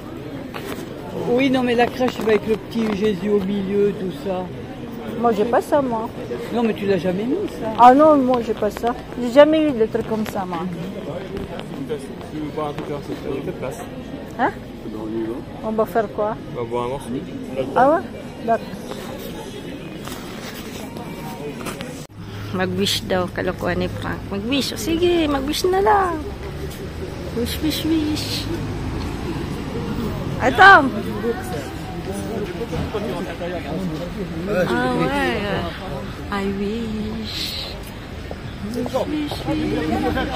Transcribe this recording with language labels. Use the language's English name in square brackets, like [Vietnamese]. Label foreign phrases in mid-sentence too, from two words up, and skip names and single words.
[French] Oui, non, mais la crèche avec le petit Jésus au milieu, tout ça. Moi, j'ai pas ça, moi. Non, mais tu l'as jamais mis, ça. Ah non, moi, j'ai pas ça. J'ai jamais eu de trucs comme ça, moi. Tu veux boire un truc, c'est de place. Hein? On va faire quoi? On va boire un morceau. Ah ouais? D'accord. [Filipino] Mag-wish daw, kalokohan ni Frank. Mag-wish. O sige, mag-wish na lang. [English] Wish, wish, wish. [Filipino] Ito. [French] Ah, ouais. [English] I wish. Wish, wish, wish.